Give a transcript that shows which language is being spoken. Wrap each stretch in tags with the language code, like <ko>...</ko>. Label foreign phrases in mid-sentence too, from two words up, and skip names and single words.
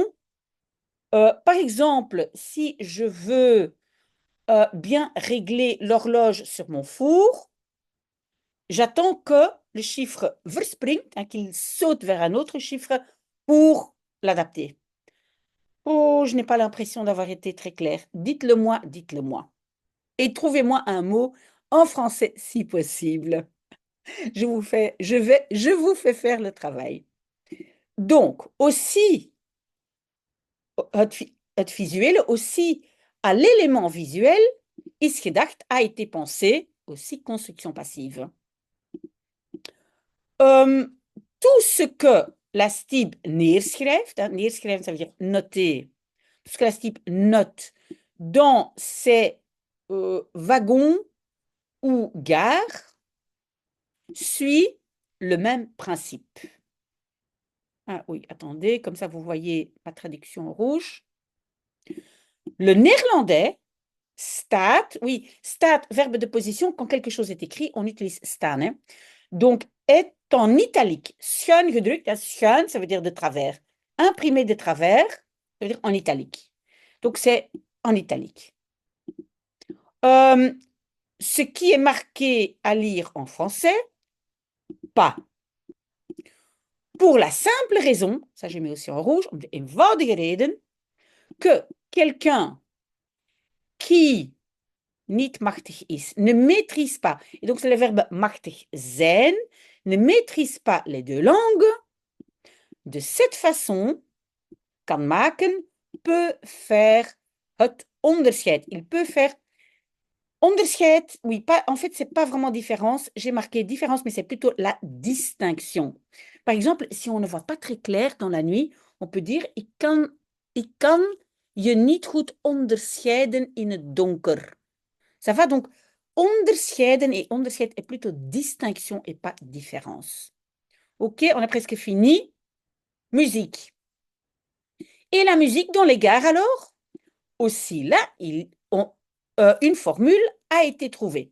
<fr>Par exemple, si je veux bien régler l'horloge sur mon four, j'attends que le chiffre verspringt, hein, qu'il saute vers un autre chiffre pour l'adapter. Oh, je n'ai pas l'impression d'avoir été très claire. Dites-le moi, dites-le moi. Et trouvez-moi un mot en français si possible. Je vous fais faire le travail. Donc, aussi,</fr> <nl>het visuele,</nl> <fr>aussi à l'élément visuel,</fr> <nl>is gedacht,</nl> <fr>a été pensé, aussi construction passive. Tout ce que la STIB neerschrijft, hein, neerschrijven, ça veut dire noter, tout ce que la STIB note dans ses wagons ou gares suit le même principe. Ah oui, attendez, comme ça vous voyez ma traduction en rouge. Le néerlandais, staat, oui, staat, verbe de position, quand quelque chose est écrit, on utilise staan. Hein. Donc, est en italique.</fr> <nl>Schuin gedrukt, schuin,</nl> <fr>ça veut dire de travers. Imprimé de travers, ça veut dire en italique. Donc, c'est en italique. Ce qui est marqué à lire en français, pas. Pour la simple raison, ça j'ai mis aussi en rouge,</fr> <nl>om de eenvoudige reden,</nl> <fr>que quelqu'un qui</fr> <nl>niet machtig is,</nl> <fr>ne maîtrise pas, et donc c'est le verbe</fr> <nl>machtig zijn,</nl> <fr>ne maîtrise pas les deux langues, de cette façon,</fr> <nl>kan maken,</nl> <fr>peut faire</fr> <nl>het onderscheid.</nl> <fr>Il peut faire onderscheid, oui, pas, en fait, c'est pas vraiment différence. J'ai marqué différence, mais c'est plutôt la distinction. Par exemple, si on ne voit pas très clair dans la nuit, on peut dire</fr> <nl>ik kan je niet goed onderscheiden in het donker.</nl> <fr>Ça va donc onderscheiden et onderscheid est plutôt distinction et pas différence. Ok, on a presque fini. Musique. Et la musique dans les gares alors? Aussi là, une formule a été trouvée.</fr>